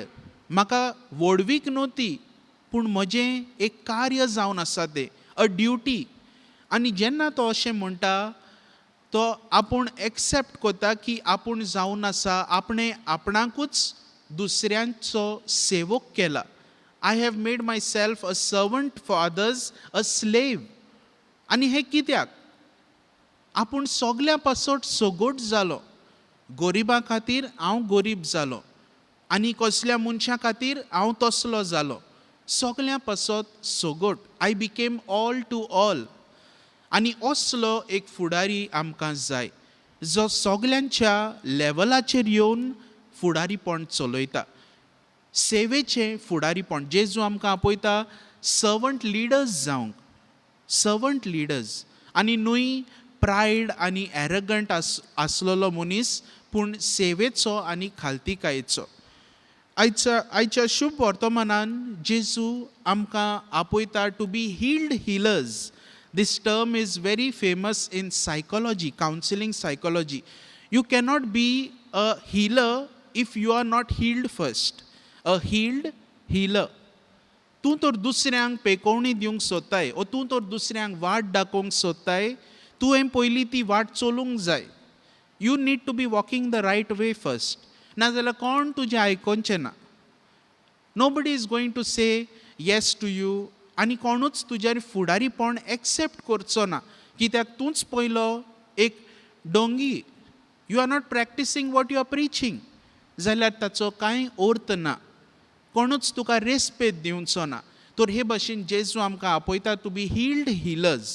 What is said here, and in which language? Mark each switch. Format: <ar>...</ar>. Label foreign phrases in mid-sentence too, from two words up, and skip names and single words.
<kok>म्हाका व्हडवीक न्हू ती, पूण म्हजें एक कार्य जावन आसा तें,</kok> <en>a duty.</en> <kok>आनी जेन्ना तो अशें म्हणटा, तो आपूण एक्सेप्ट करता की आपूण जावन आसा, आपणें आपणाकूच दुसऱ्यांचो सेवक केला.</kok> <en>I have made myself a servant for others, a slave.</en> <kok>आनी हें कित्याक? आपूण सगल्या पासत सोगोट जालो. गोरिबां खातीर हांव गरीब जालो, आनी कसल्या मनशा खातीर हांव तसलो जालो. सगल्या पासत सोगोट.</kok> <en>I became all to all.</en> <kok>आनी असलो एक फुडारी आमकां जाय, जो सगल्यांच्या लेवलाचेर येवन फुडारीपण चलयता. सेवेचें फुडारीपण. जेजू आमकां आपयता</kok> <en>servant leaders</en> <kok>जावंक.</kok> <en>Servant leaders.</en> <kok>आनी न्हय प्रायड आनी एरगंट आसलेलो मनीस, पूण सेवेचो आनी खालतीकायेचो. आयच्या शुभ वर्तमानान जेजू आमकां आपयता</kok> <en>to be healed healers. This term is very famous in psychology, counseling psychology. You cannot be a healer if you are not healed first. A healed healer.</en> <kok>तूं तर दुसऱ्यांक पेकोवणी दिवंक सोदताय, ओ तूं तर दुसऱ्यांक वाट दाखोवंक सोदताय, तुवें पयलीं ती वाट चलूंक जाय.</kok> <en>You need to be walking the right way first.</en> <kok>नाजाल्यार कोण तुजें आयकोनचें ना.</kok> <en>Nobody is going to say yes to you.</en> <kok>आनी कोणूच तुज्यार फुडारीपण एक्सेप्ट करचो ना, कित्याक तूंच पयलो एक डोंगी.</kok> <en>You are not practising what you are preaching,</en> <kok>जाल्यार ताचो कांय अर्थ ना. कोणूच तुका रेस्पेद दिवचो ना. तर हे भाशेन जेजू आमकां आपयता</kok> <en>to be healed healers.</en>